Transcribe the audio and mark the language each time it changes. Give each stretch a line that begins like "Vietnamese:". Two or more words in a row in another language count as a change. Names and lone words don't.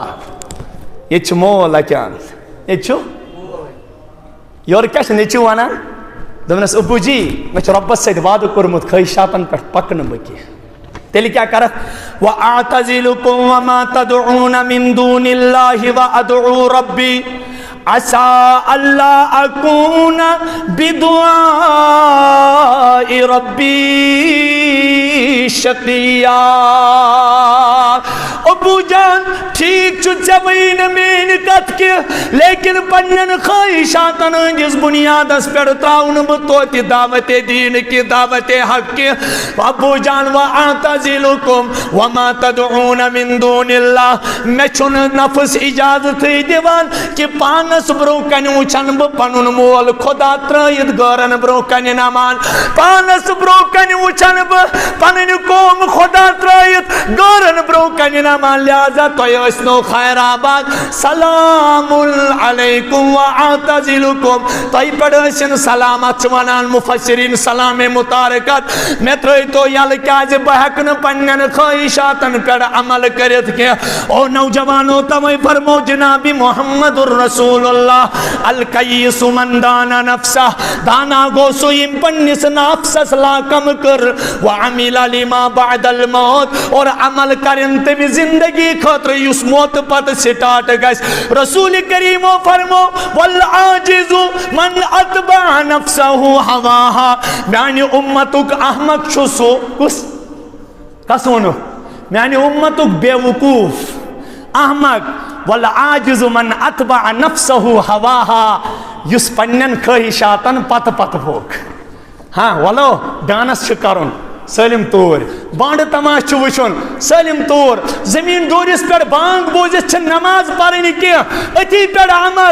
Kashmiri: ییٚتہِ چھُ مول اکیان ییٚتہِ چھُ یورٕ کیٛاہ چھُ نیٚچوٗ ونان دوٚپنس ابوٗ جی مےٚ چھُ رۄبس سۭتۍ وعدٕ کوٚرمُت خٲہشاتن پٮ۪ٹھ پکنہٕ بہٕ کینٛہہ تیٚلہِ کیٛاہ کرکھ
Arabic: وَأَعْتَزِلُكُمْ وَمَا تَدْعُونَ مِن دُونِ اللَّهِ وَأَدْعُو رَبِّي عَسَىٰ أَلَّا أَكُونَ بِدُعَاءِ رَبِّي شَقِيًّا.
Kashmiri: ابو جان ٹھیک چھُ ژےٚ وٕنی نہٕ میٛٲنۍ کتھ کینٛہہ لیکن پننٮ۪ن خواہشاتن ہٕنٛدِس بُنیادس پٮ۪ٹھ تراو نہٕ بہٕ توتہِ دعوتِ دیٖن کہِ دعوتِ حق کہِ ابو جان
Arabic: وَأَعْتَزِلُكُمْ وَمَا تَدْعُونَ مِن دُونِ اللَّهِ
Kashmiri: مےٚ چھُنہٕ نفس اجازتھٕے دِوان کہِ پانس برونٛہہ کنہِ وٕچھن بہٕ پنُن مول خدا ترٲیِتھ غٲرن برونٛہہ کنہِ نمان پانس برونٛہہ کنہِ وٕچھن بہٕ پنٕنۍ قوم خدا ترٲیِتھ غٲرن برونٛہہ کنہِ نمان. لہذا تۄہہِ ٲسنو خیر آباد
Arabic: سلام علیکم
Kashmiri: وَأَعْتَزِلُكُمْ تۄہہِ پٮ۪ٹھ ٲسِن سلامت چھِ ونان مفسرین سلام متارکت مےٚ ترٲیتو یلہٕ کیٛازِ بہٕ ہٮ۪کہٕ نہٕ پننٮ۪ن خواہشاتن پٮ۪ٹھ عمل کٔرِتھ کینٛہہ. او نوجوانو توے فرمو جناب محمد الرسول اللہ
Arabic: الکیس من دانا نفسہ
Kashmiri: دانا گو سُہ ییٚمۍ پننِس نفسس لاکم کٔر
Arabic: وعمل لما بعد الموت
Kashmiri: اور عمل کرن تمہِ زندگی خٲطرٕ یُس موتہٕ پتہٕ سٹارٹ گژھِ. رسول کریمو فرمو
Arabic: والعاجز من اتبع نفسہ ہواہا
Kashmiri: میانہِ اُمتُک احمق چھُ سُہ کس ووٚنُکھ میانہِ اُمتُک بے وقوٗف احمق
Arabic: والعاجز من اتبع نفسہ ہواہا
Kashmiri: یُس پننٮ۪ن خواہشاتن پتہٕ پتہٕ پوٚک. ہاں ولو ڈانس چھُ کرُن سٲلِم طور بانڈٕ تماش چھُ وٕچھُن سٲلِم طور زٔمیٖن ڈوٗرِس پٮ۪ٹھ بانگ بوٗزِتھ چھِ نماز پرٕنۍ کینٛہہ أتھی پٮ۪ٹھ عمل.